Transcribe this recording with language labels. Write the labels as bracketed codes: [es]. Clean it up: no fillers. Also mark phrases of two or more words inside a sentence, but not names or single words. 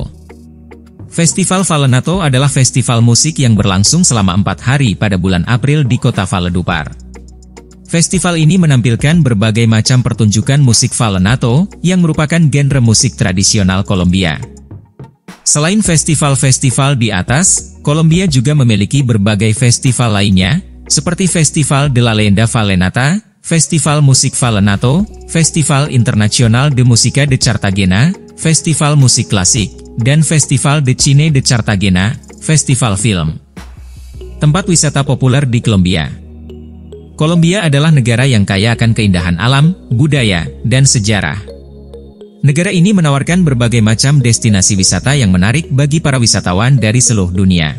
[id] Festival Vallenato adalah festival musik yang berlangsung selama 4 hari pada bulan April di kota Valledupar. Festival ini menampilkan berbagai macam pertunjukan musik Vallenato, yang merupakan genre musik tradisional Kolombia. Selain festival-festival di atas, Kolombia juga memiliki berbagai festival lainnya, seperti Festival de la Leyenda Vallenata, Festival Musik Vallenato, Festival Internacional de Música de Cartagena, Festival Musik Klasik, dan Festival de Cine de Cartagena, Festival Film. Tempat wisata populer di Kolombia. Kolombia adalah negara yang kaya akan keindahan alam, budaya, dan sejarah. Negara ini menawarkan berbagai macam destinasi wisata yang menarik bagi para wisatawan dari seluruh dunia.